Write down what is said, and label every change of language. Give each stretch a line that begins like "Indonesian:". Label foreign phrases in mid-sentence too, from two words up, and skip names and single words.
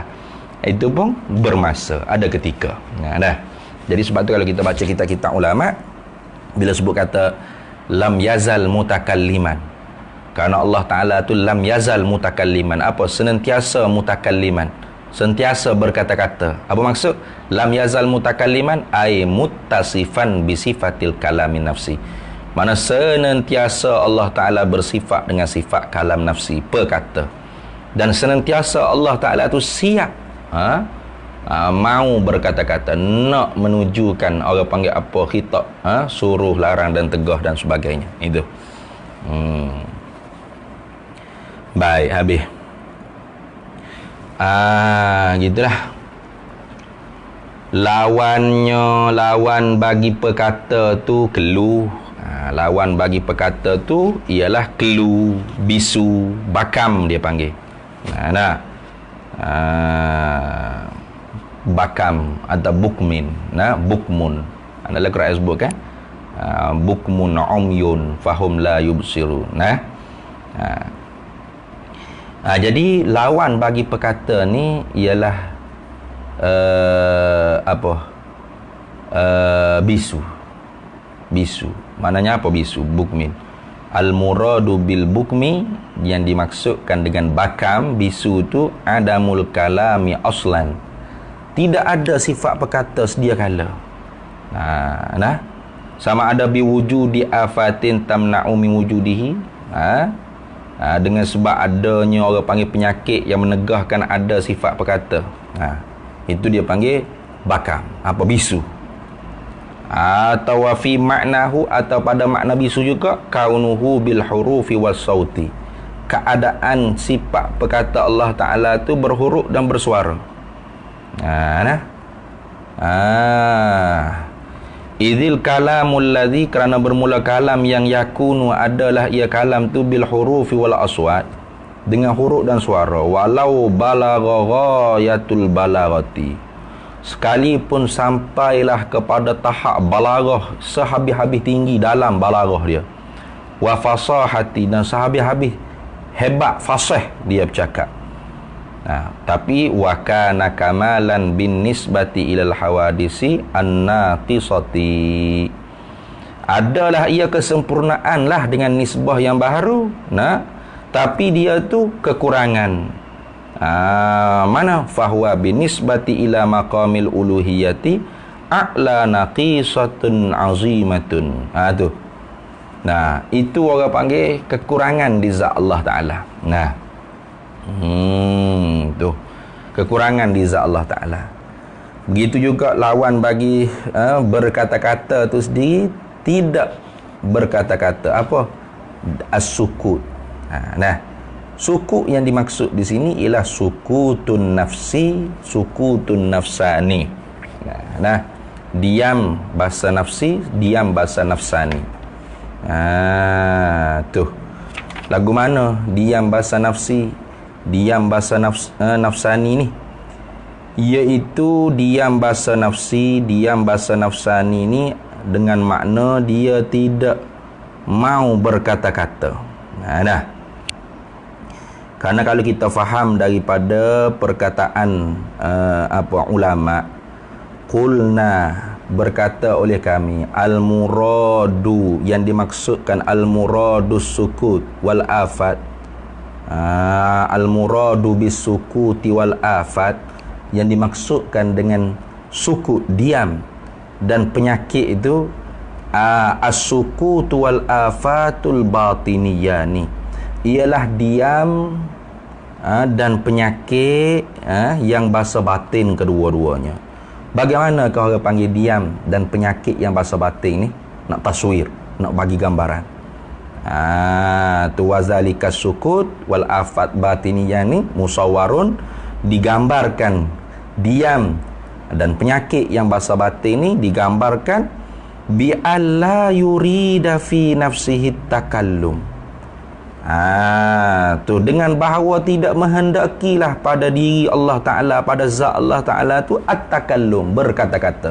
Malay: Itu pun bermasa, ada ketika. Jadi sebab tu kalau kita baca kitab-kitab ulama, bila sebut kata
Arabic: لم يزل متكلما.
Malay: Kerana Allah Ta'ala tu
Arabic: لم يزل متكلما.
Malay: Apa? Senantiasa mutakalliman, sentiasa berkata-kata. Apa maksud?
Arabic: لم يزل متكلما أي متصفا بصفة الكلام النفسي.
Malay: Mana senantiasa Allah Ta'ala bersifat dengan sifat kalam nafsi, perkata. Dan senantiasa Allah Ta'ala tu siap mau berkata-kata, nak menunjukkan orang panggil apa, khitab, suruh, larang dan tegah dan sebagainya. Itu. Baik, habis. Gitulah. Lawan bagi perkata tu kelu. Lawan bagi perkata tu ialah kelu, bisu, bakam dia panggil. Bakam atau bukmin, bukmun. Adalah Quran sebut kan?
Arabic: بكم عمي فهم لا يبصرون.
Malay: Jadi lawan bagi perkata ni ialah bisu. Bisu. Maknanya apa bisu? Bukmin.
Arabic: المراد بالبكم,
Malay: yang dimaksudkan dengan bakam, bisu tu
Arabic: عدم الكلام أصلا.
Malay: Tidak ada sifat perkata sedia kala. Sama ada
Arabic: بوجود آفة تمنع من وجوده.
Malay: Dengan sebab adanya orang panggil penyakit yang menegahkan ada sifat perkata. Itu dia panggil bakam. Apa? Bisu. Atau
Arabic: في معناه,
Malay: atau pada makna bisu juga,
Arabic: كونه بالحروف والصوت.
Malay: Keadaan sifat perkata Allah Ta'ala tu berhuruf dan bersuara.
Arabic: إذ الكلام الذي,
Malay: kerana bermula kalam yang yakunu adalah ia kalam tu
Arabic: بالحروف والأصوات,
Malay: dengan huruf dan suara.
Arabic: ولو بلغ غاية البلاغة,
Malay: sekalipun sampailah kepada tahap balaghah, sehabis-habis tinggi dalam balaghah dia.
Arabic: والفصاحة,
Malay: dan sehabis-habis hebat fasih dia bercakap.
Arabic: Tapi وكان كمالا بالنسبة إلى الحوادث الناقصة,
Malay: adalah ia kesempurnaan lah dengan nisbah yang baru, tapi dia tu kekurangan.
Arabic: Mana فهو بالنسبة إلى مقام الألوهية أعلى نقيصة عظيمة.
Malay: Tu. Itu orang panggil kekurangan di zat Allah Ta'ala. Tu kekurangan di zat Allah Ta'ala. Begitu juga lawan bagi berkata-kata tu sendiri, tidak berkata-kata. Apa? As-sukut. Sukut yang dimaksud di sini ialah
Arabic: سكوت نفسي سكوت نفساني.
Malay: Diam bahasa nafsi, diam bahasa nafsani. Tu lagu mana diam bahasa nafsi, diam bahasa nafsani ni? Iaitu diam bahasa nafsi, diam bahasa nafsani ni dengan makna dia tidak mau berkata-kata. Karena kalau kita faham daripada perkataan ulama, qulna, berkata oleh
Arabic: kami, al-muradu,
Malay: yang dimaksudkan
Arabic: المراد السكوت والآفة المراد بالسكوت والآفة,
Malay: yang dimaksudkan dengan sukut, diam, dan penyakit itu
Arabic: السكوت والآفة الباطنيان,
Malay: ialah diam dan penyakit yang bahasa batin kedua-duanya. Bagaimana kau orang panggil diam dan penyakit yang bahasa batin ni? Nak taswir, nak bagi gambaran. Tu
Arabic: وذلك السكوت والآفة الباطنية
Malay: ni musawwarun, digambarkan diam dan penyakit yang bahasa batin ni digambarkan
Arabic: بألا يريد في نفسه تكلم.
Malay: Tu dengan bahawa tidak menghendakilah pada diri Allah Ta'ala, pada zat Allah Ta'ala tu at-takallum, berkata-kata.